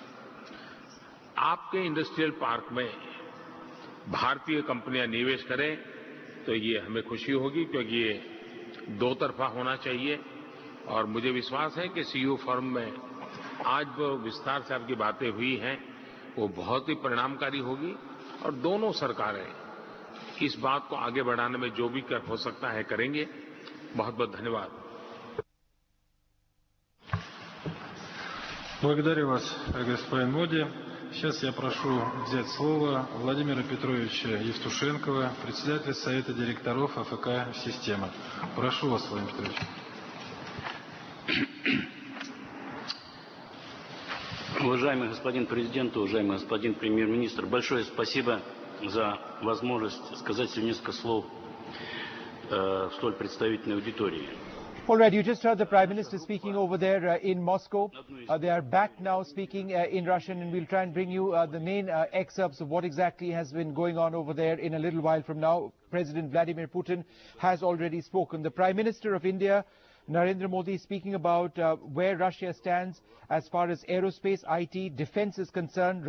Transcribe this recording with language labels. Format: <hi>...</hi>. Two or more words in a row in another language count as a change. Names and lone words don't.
<hi>आपके</hi> <en>industrial park</en> <hi>में भारतीय कंपनियां निवेश करें तो ये हमें खुशी होगी, क्योंकि ये दो तरफा होना चाहिए। और मुझे विश्वास है कि</hi> <en>CEO forum</en> <hi>में आज वो विस्तार से आपकी बातें हुई हैं वो बहुत ही परिणामकारी होगी और दोनों सरकारें इस बात को आगे बढ़ाने में जो भी हो सकता है करेंगे। बहुत बहुत धन्यवाद।</hi> <ru>Благодарю вас, господин Моди. Сейчас я прошу взять слово Владимира Петровича Yevtushenkova, председателя Совета директоров АФК «Система». Прошу вас, Владимир Петрович. Уважаемый господин президент, уважаемый господин премьер-министр, большое спасибо за возможность сказать всего несколько слов в столь представительной аудитории.</ru> <en>All right, you just heard the Prime Minister speaking over there in Moscow. They are back now speaking in Russian, and we'll try and bring you the main excerpts of what exactly has been going on over there in a little while from now. President Vladimir Putin has already spoken. The Prime Minister of India, Narendra Modi, speaking about where Russia stands as far as aerospace, IT, defense is concerned.</en>